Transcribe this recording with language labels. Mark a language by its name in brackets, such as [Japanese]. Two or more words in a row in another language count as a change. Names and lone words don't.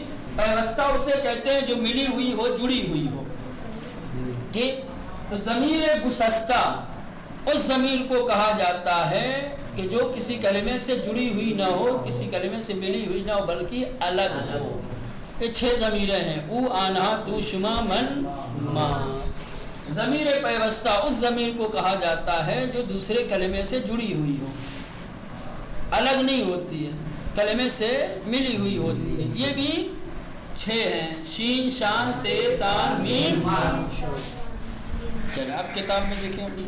[Urdu] پیوستہ اسے کہتے ہیں جو ملی ہوئی ہو، جڑی ہوئی ہو. ٹھیک. تو ضمیر گسستہ اس ضمیر کو کہا جاتا ہے کہ جو کسی کلمے سے جڑی ہوئی نہ ہو، کسی کلمے سے ملی ہوئی نہ ہو، بلکہ الگ ہو. یہ 6 ضمیریں ہیں: [Persian] او، آنہا، تو، شما، من، ما. [Urdu] ضمیر پیوستہ اس ضمیر کو کہا جاتا ہے جو دوسرے کلمے سے جڑی ہوئی ہو، الگ نہیں ہوتی ہے، کلمے سے ملی ہوئی ہوتی ہے. یہ بھی 6 ہیں: شین، شان، تے، تان، میم. چلے آپ کتاب میں دیکھیں.